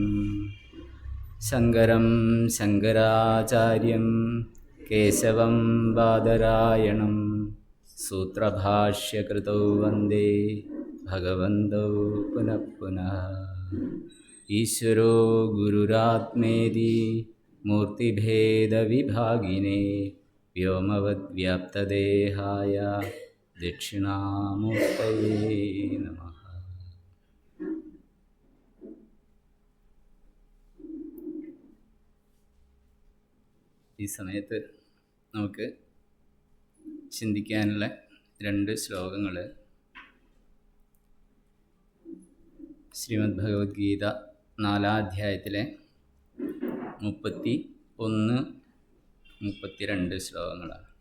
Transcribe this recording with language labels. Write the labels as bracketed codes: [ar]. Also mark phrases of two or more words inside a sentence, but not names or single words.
[sa] शङ्करं शङ्कराचार्यं केशवं बादरायणं सूत्रभाष्यकृतौ वन्दे भगवन्तौ पुनः पुनः। ईश्वरो गुरुरात्मेति मूर्तिभेदविभागिने व्योमवद्व्याप्तदेहाय दक्षिणामूर्तये नमः। [ml] ഈ സമയത്ത് നമുക്ക് ചിന്തിക്കാനുള്ള രണ്ട് ശ്ലോകങ്ങൾ ശ്രീമദ് ഭഗവത്ഗീത 4-ാം അധ്യായത്തിലെ 31-32 ശ്ലോകങ്ങളാണ്.